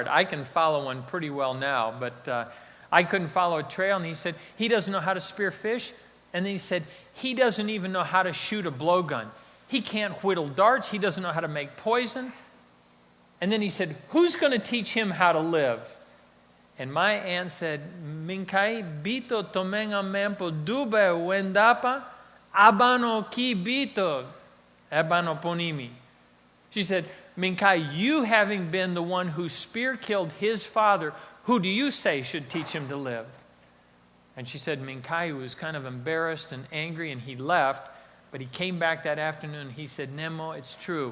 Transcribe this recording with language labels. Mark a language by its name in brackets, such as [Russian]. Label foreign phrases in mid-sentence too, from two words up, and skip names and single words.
[English] I can follow one pretty well now, but I couldn't follow a trail. And he said, he doesn't know how to spear fish. And then he said, he doesn't even know how to shoot a blowgun. He can't whittle darts. He doesn't know how to make poison. And then he said, who's going to teach him how to live? And my aunt said, [Waorani] Minkai bito tomenga mempo dube wendapa Abano kibito, abano ponimi. [English] She said, Minkai, you having been the one who spear killed his father, who do you say should teach him to live? And she said, Minkai was kind of embarrassed and angry, and he left. But he came back that afternoon. He said, Nemo, it's true.